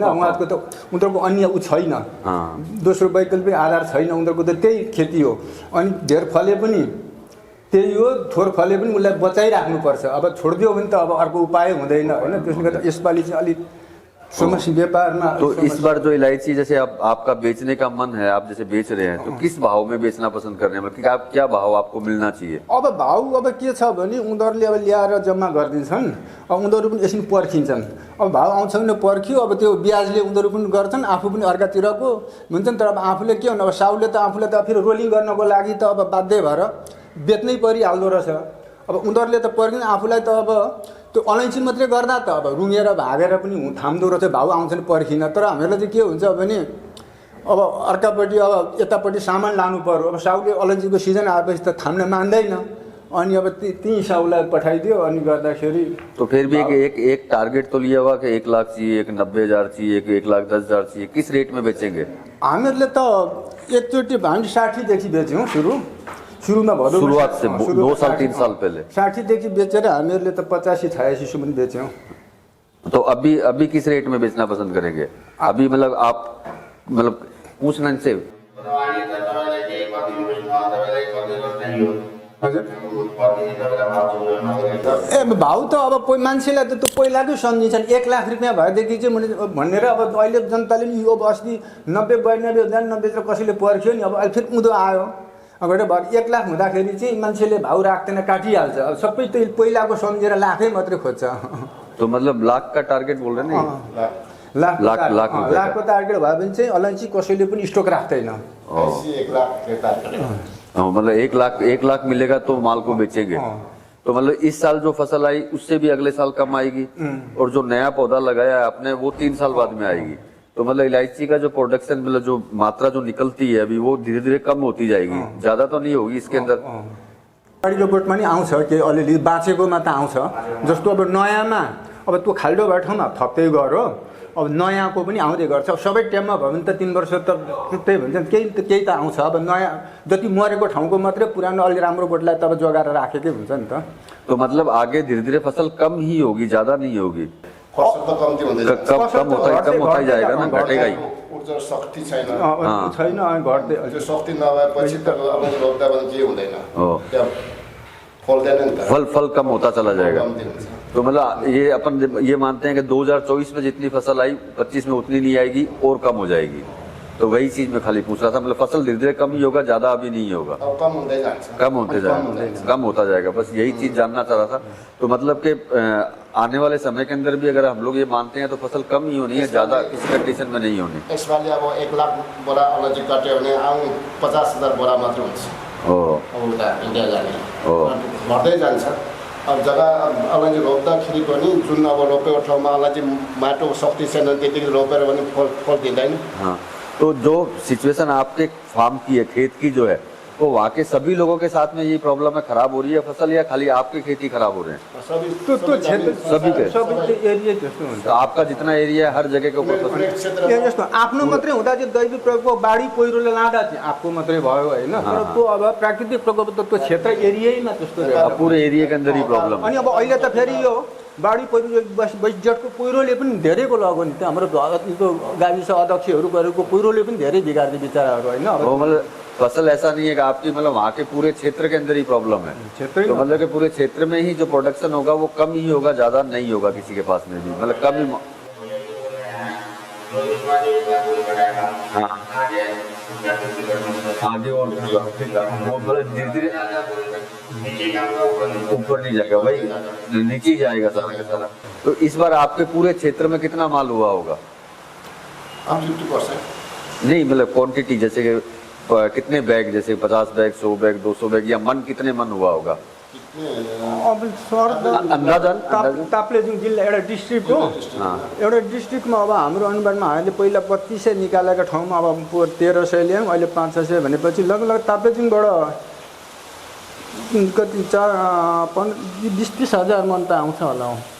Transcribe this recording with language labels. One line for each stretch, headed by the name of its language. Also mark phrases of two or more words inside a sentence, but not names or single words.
Nepali: उहाँहरूको त उनीहरूको अन्य ऊ छैन, दोस्रो वैकल्पिक आधार छैन, उनीहरूको त त्यही खेती हो। अनि धेर फले पनि त्यही हो, थोर फले पनि उसलाई बचाइराख्नुपर्छ। अब छोडिदियो भने त अब अर्को उपाय हुँदैन होइन। त्यसले गर्दा यसपालि चाहिँ अलिक समस्या व्यापारमा।
Hindi: तो इस बार जो इलायची जैसे आपका बेचने का मन है, आप जैसे बेच रहे हैं, तो किस भाव में बेचना पसंद कर रहे हैं, मतलब आप क्या भाव आपको मिलना चाहिए?
Nepali: अब भाउ अब के छ भने उनीहरूले अब ल्याएर जम्मा गरिदिन्छन्, अब उनीहरू पनि यसरी पर्खिन्छन्। अब भाउ आउँछ भने पर्खियो, अब त्यो ब्याजले उनीहरू पनि गर्छन्, आफू पनि अर्कातिरको हुन्छन्। तर अब आफूले के हुनु, अब साउले त आफूले त फेरि रोलिङ गर्नको लागि त अब बाध्य भएर बेच्नै परिहाल्दो रहेछ। अब उनीहरूले त पर्खिन, आफूलाई त अब त्यो अलैँची मात्रै गर्दा त अब रुँगेर भागेर पनि थाम्दो रहेछ, भाउ आउँछ नि पर्खिन। तर हामीहरूलाई चाहिँ के हुन्छ भने अब अर्कापट्टि अब यतापट्टि सामान लानु पर्यो। अब साउले अलैँचीको सिजन आएपछि त थाम्न मान्दैन, अनि अब त्यही साउलाई पठाइदियो अनि गर्दाखेरि।
Hindi: तो फिर भी एक टारगेट तो लिया होगा कि 1 लाख चाहिए, 90,000 चाहिए, 1,10,000 चाहिए, किस रेट में बेचेंगे?
Nepali: हामीहरूले त एकचोटि हामी 60देखि बेच्यौँ सुरुमा भदौ
Hindi: शुरुआत से 2 साल 3 साल पहले
Nepali: 60देखि बेचेर हामीहरूले त 85-86 सम्म बेच्यौँ।
Hindi: तो अभी किस रेट में बेचना पसंद करेंगे? अभी मतलब आप मतलब पूछना इनसे।
Nepali: ए भाउ त अब मान्छेलाई त त्यो पहिलाकै सम्झिन्छन्। 1 लाख रुपियाँ भएदेखि चाहिँ भनेर अब अहिले जनताले नि यो अस्ति 90-92,000 90 कसैले पर्ख्यो नि, अब अहिले फेरि उँधो आयो। अब 1 लाख हुँदाखेरि चाहिँ मान्छेले भाउ राख्दैन, काटिहाल्छ। अब सबै त्यही पहिलाको सम्झेर लाखै मात्रै खोज्छ।
Hindi: तो मतलब लाख का टारगेट बोल रहे हैं
Nepali: लाखको टार्गेट भयो भने चाहिँ अलैँची कसैले पनि स्टक राख्दैन।
Hindi: मतलब 1 लाख मिलेगा तो माल को बेचेंगे। तो मतलब इस साल जो फसल आई उससे भी अगले साल कम आएगी, और जो नया पौधा लगाया है आपने वो 3 साल बाद में आएगी। तो मतलब इलायची का जो प्रोडक्शन, मतलब जो मात्रा जो निकलती है अभी, वो धीरे धीरे कम होती जाएगी, ज्यादा तो नहीं होगी इसके अंदर।
Nepali: गाडी रिपोर्टमा नि आउँछ कि अलिअलि बाँचेकोमा त आउँछ। जस्तो अब नयाँमा अब त्यो खाल्डो भए ठाउँमा थप्दै गयो, अब नयाँको पनि आउँदै गर्छ। सबै टाइममा भयो भने त 3 वर्ष त त्यही भन्छ, केही त आउँछ। अब नयाँ जति मरेको ठाउँको मात्रै पुरानो अलि राम्रो बोटलाई त अब जोगाएर राखेकै हुन्छ नि त।
Hindi: तो मतलब आगे धीरे धीरे फसल कम ही होगी, ज्यादा नहीं होगी।
Nepali: फसल त कम्ती हुँदै जान्छ,
Hindi: कम होता ही जाएगा ना, घटेगा ही।
Nepali: ऊर्जा शक्ति छैन, छैन, अनि घट्दै त्यो शक्ति नभएपछि त अब रोप्दा पनि के हुँदैन, त्यहाँ फल्दैन नि त,
Hindi: फल कम होता चला जाएगा। तो मतलब ये अपन ये मानते हैं कि 2024 में जितनी फसल आई 25 में उतनी नहीं आएगी और कम हो जाएगी। तो वही चीज में खाली पूछ रहा था, मतलब फसल धीरे धीरे कम ही होगा, ज्यादा अभी नहीं होगा, कम होते जाएगा, कम होता जाएगा। बस यही चीज जानना चाह रहा था। तो मतलब कि आने वाले समय के अंदर भी अगर हम लोग ये मानते हैं तो फसल कम ही होनी है, ज्यादा किसी कंडीशन में नहीं होनी।
Nepali: यसपालि अब 1 लाख बोरा अलैँची काट्यो भने आउँ 50,000 बोरा मात्र हुन्छ। अब उता इन्डिया जाने घट्दै जान्छ। अब जग्गा अलैँची रोप्दाखेरि पनि जुन अब रोपेको ठाउँमा अलैँची माटो शक्ति छैन, त्यतिकै रोपेर पनि फल दिँदैन।
Hindi: हाँ, तो जो सिचुएशन आपके फार्म की है, खेत की जो है, वो वहाँ के सभी लोगों के साथ में ये प्रॉब्लम है, खराब हो रही है फसल, या खाली आपकी खेती खराब हो रहे हैं?
Nepali: सबै एरिया जस्तो हुन्छ।
Hindi: तो आपका जितना एरिया है हर जगह के ऊपर फसल
Nepali: जस्तो आफ्नो मात्रै हुँदा चाहिँ दैविक प्रकोप बाढी पहिरोले लाँदा चाहिँ आपको मात्रै भयो होइन। तर त्यो अब प्राकृतिक प्रकोप त त्यो क्षेत्र एरियामा त्यस्तो रहेछ,
Hindi: पूरे एरिया के अंदर ही प्रॉब्लम।
Nepali: अनि अब अहिले त फेरि यो बाढी पहिरो बजेटको पहिरोले पनि धेरैको लगो नि, हाम्रो त्यो गाविस अध्यक्षहरू गरेको पहिरोले पनि धेरै बिगार्दै बिचराहरू होइन।
Hindi: मतलब फसल ऐसा नहीं है कि आपकी मतलब वहाँ के पूरे क्षेत्र के अंदर ही प्रॉब्लम है, तो मतलब कि पूरे क्षेत्र में ही जो प्रोडक्शन होगा वो कम ही होगा, ज्यादा नहीं होगा किसी के पास में भी, मतलब कम ही। हाँ, आगे और धीरे धीरे ऊपर नहीं जाएगा भाई, नीचे ही जाएगा सारा का सारा। तो इस बार आपके पूरे क्षेत्र में कितना माल हुआ होगा? 50% नहीं, मतलब क्वांटिटी, जैसे कि कितने बैग, जैसे 50 बैग, 100 बैग, 200 बैग, या मन कितने मन हुआ होगा? अब सर अंदाजन
Nepali: ताप्लेजुङ जिल्ला एउटा डिस्ट्रिक्ट हो। एउटा डिस्ट्रिक्टमा अब हाम्रो अनुमानमा हामीले पहिला 3200 निकालेको ठाउँमा अब 1300 ल्यायौँ, अहिले 500 भनेपछि लगभग ताप्लेजुङबाट कति 20-30 हजार मन त आउँछ होला।